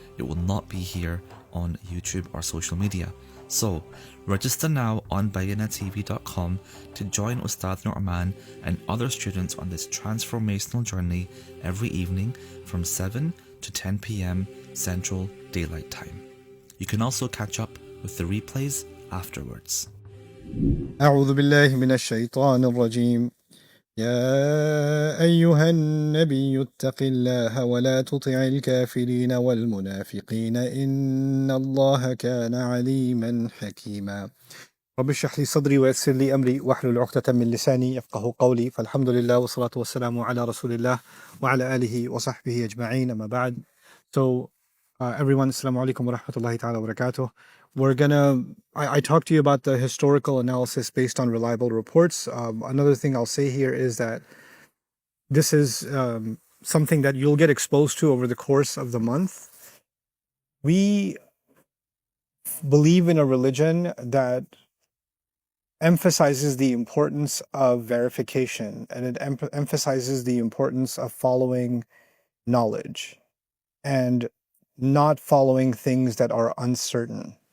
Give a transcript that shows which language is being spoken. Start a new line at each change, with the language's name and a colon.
English: It will not be here on YouTube or social media. So, register now on bayyinahtv.com to join Ustad Nouman and other students on this transformational journey every evening from 7 to 10 p.m. Central Daylight Time. You can also catch up with the replays afterwards.
Arabic: أعوذ بالله من الشيطان الرجيم. يا أيها النبي اتق الله ولا تطع الكافرين والمنافقين إن الله كان عليما حكيما. رب اشرح لي صدري ويسر لي أمري واحلل عقدة من لساني يفقه قولي فالحمد لله والصلاة والسلام على رسول الله وعلى آله وصحبه أجمعين أما بعد.
English: So everyone, assalamu alaikum wa rahmatullahi ta'ala wa barakatuh. I talked to you about the historical analysis based on reliable reports. Another thing I'll say here is that this is something that you'll get exposed to over the course of the month. We believe in a religion that emphasizes the importance of verification, and it emphasizes the importance of following knowledge and not following things that are uncertain.